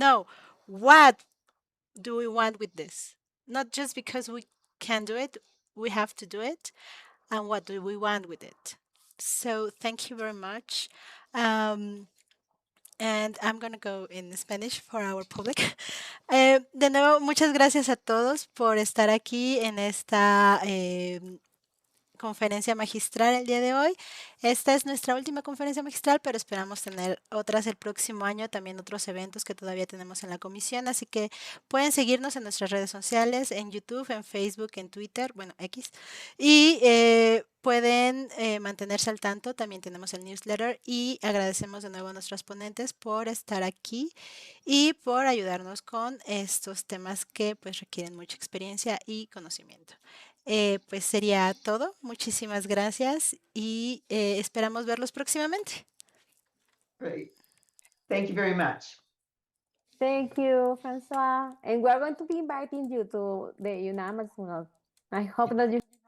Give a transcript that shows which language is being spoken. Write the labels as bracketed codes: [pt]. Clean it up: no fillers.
[en] No, what do we want with this? Not just because we can do it, we have to do it, and what do we want with it? So thank you very much. Um, and I'm going to go in Spanish for our public. [es] De nuevo, muchas gracias a todos por estar aquí en esta conferencia magistral el día de hoy. Esta es nuestra última conferencia magistral, pero esperamos tener otras el próximo año, también otros eventos que todavía tenemos en la comisión, así que pueden seguirnos en nuestras redes sociales, en YouTube, en Facebook, en Twitter, bueno, X, y pueden mantenerse al tanto. También tenemos el newsletter y agradecemos de nuevo a nuestros ponentes por estar aquí y por ayudarnos con estos temas que pues requieren mucha experiencia y conocimiento. Pues sería todo. Muchísimas gracias y esperamos verlos próximamente. [en] Great. Thank you very much. Thank you, Françoise. And we're going to be inviting you to the UNAM as well. I hope that you